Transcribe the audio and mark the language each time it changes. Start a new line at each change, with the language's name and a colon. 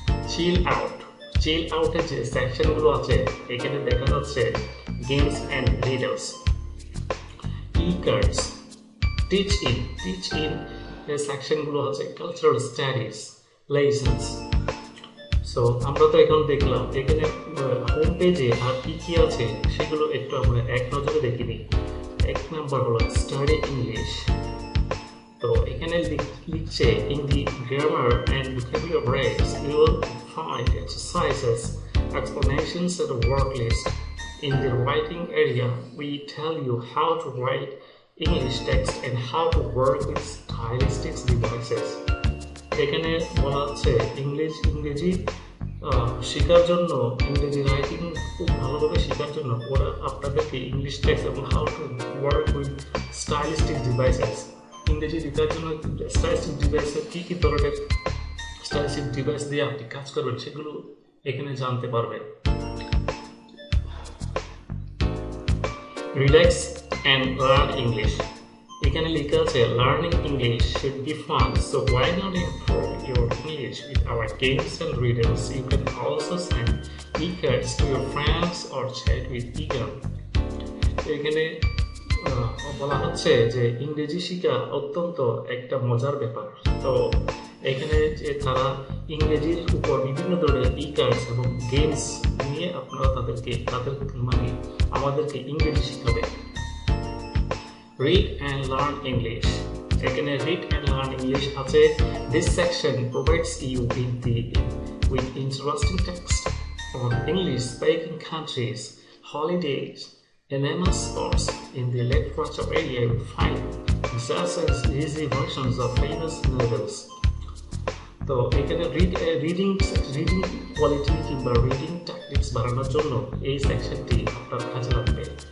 Bangla: চিল আউটের যে সেকশনগুলো আছে এখানে দেখা যাচ্ছে games and riddles, ই-কার্ডস, teach in এর সেকশনগুলো আছে কালচারাল স্টাডিজ, লেসন্স। সো আমরা তো এখন দেখলাম এখানে হোম পেজে আর কি আছে সেগুলো একটু আমরা এক নজরে দেখে নিই। 1 নাম্বার হলো
English: Study English.
Bangla: তো এখানে লিখছে
English: In the grammar and vocabularies you will find exercises, explanations and a work list. In the writing area we tell you how to write English text and how to work with stylistic devices.
Bangla: এখানে বলা হচ্ছে ইংরেজি শেখার জন্য, ইংরেজি writing খুব ভালোভাবে শেখার জন্য ওরা আপনাদেরকে ইংলিশ টেক্সট এবং
English: how to work with stylistic devices,
Bangla: ইংরেজি লেখার জন্য স্টাইলিস্টিক ডিভাইসের কী ধরনের স্টাইলিস্টিক ডিভাইস দিয়ে আপনি কাজ করবেন সেগুলো এখানে জানতে পারবেন।
English: Relax and learn English.
Bangla: এখানে লেখা আছে
English: Learning English should be fun, so why not improve your English with our games and riddles? You can also send e-cards to your friends or chat with Egan.
Bangla: এখানে বলা হচ্ছে যে ইংরেজি শেখা অত্যন্ত একটা মজার ব্যাপার। তো এখানে যে তারা ইংরেজির উপর বিভিন্ন ধরনের ই-কার্ডস এবং গেমস নিয়ে আপনারা তাদের মানে আমাদেরকে ইংরেজি শেখাবে।
English: Read and learn English. এখানে read and learn English আছে। This section provides you with interesting text on English speaking countries, holidays, and ML sports. In the literature area, you will find just as easy versions of famous novels.
Bangla: তো এখানে reading quality কিংবা reading tactics বাড়ানোর জন্য এই সেকশনটি আপনার কাজে লাগবে।